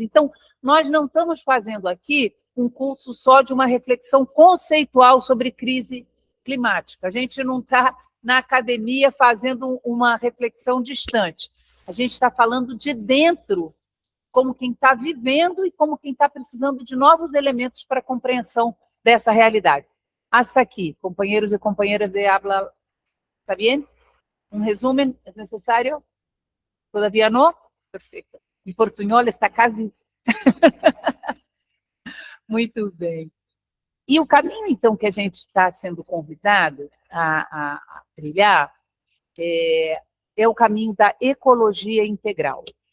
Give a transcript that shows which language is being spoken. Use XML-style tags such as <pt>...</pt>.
<pt>Então, nós não estamos fazendo aqui um curso só de uma reflexão conceitual sobre crise climática. A gente não está na academia fazendo uma reflexão distante. A gente está falando de dentro, como quem está vivendo e como quem está precisando de novos elementos para a compreensão dessa realidade.</pt> <es>Hasta aqui,</es> <pt>companheiros e companheiras</pt> <es>de habla, ¿está bien? ¿Un resumen es necesario? ¿Todavía no?</es> <pt>Perfeito. Em portunhol está quase... Muito bem. E o caminho, então, que a gente está sendo convidado a trilhar é o caminho da ecologia integral.</pt>